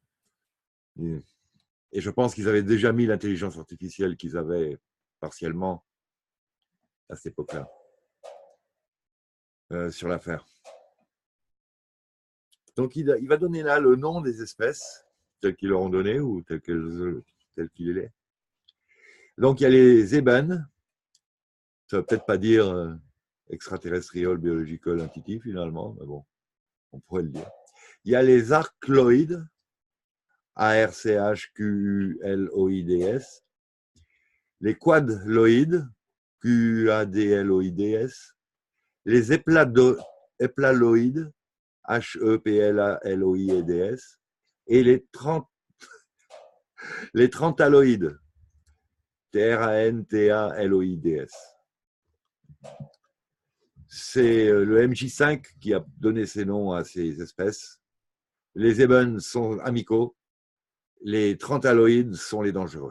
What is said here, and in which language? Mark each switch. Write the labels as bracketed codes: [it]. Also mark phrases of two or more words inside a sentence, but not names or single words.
[fr] Et je pense qu'ils avaient déjà mis l'intelligence artificielle qu'ils avaient partiellement à cette époque-là sur l'affaire. Donc il va donner là le nom des espèces telles qu'ils leur ont donné ou telles qu'il est. Donc il y a les ébènes, ça ne veut peut-être pas dire [en] extraterrestrial, biological, entity [fr] finalement, mais bon, on pourrait le dire. Il y a les archloïdes, A-R-C-H-Q-U-L-O-I-D-S, les quadloïdes, Q-A-D-L-O-I-D-S, les éplaloïdes, H-E-P-L-A-L-O-I-D-S, et les Les trantaloïdes, Trantaloids. C'est le MJ5 qui a donné ces noms à ces espèces. Les ébènes sont amicaux, les trantaloïdes sont les dangereux.